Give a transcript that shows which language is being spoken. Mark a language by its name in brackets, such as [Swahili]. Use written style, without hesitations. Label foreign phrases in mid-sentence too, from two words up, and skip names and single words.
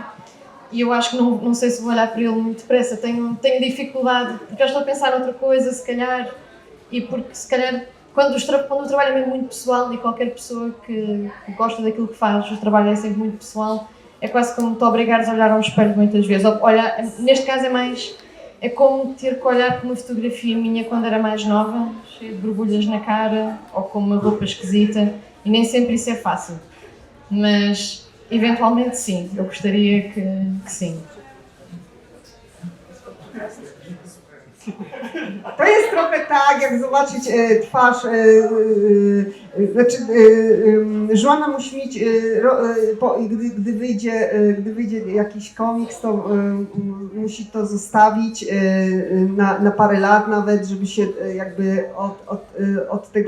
[Portuguese] E eu acho que não sei se vou olhar para ele muito depressa. Tenho dificuldade, porque eu estou a pensar noutra coisa, se calhar, e porque se calhar quando o trabalho é mesmo muito pessoal e qualquer pessoa que gosta daquilo que faz, o trabalho é sempre muito pessoal, é quase como te obrigares a olhar ao espelho muitas vezes. Neste caso é como ter que olhar para uma fotografia minha quando era mais nova, cheia de borbulhas na cara ou com uma roupa esquisita, e nem sempre isso é fácil. Mas eventualmente sim, eu gostaria que sim. [Polish] To jest trochę tak, jak zobaczyć twarz, Joanna musi mieć, gdy wyjdzie jakiś komiks, to musi to zostawić na parę lat nawet, żeby się jakby od tego...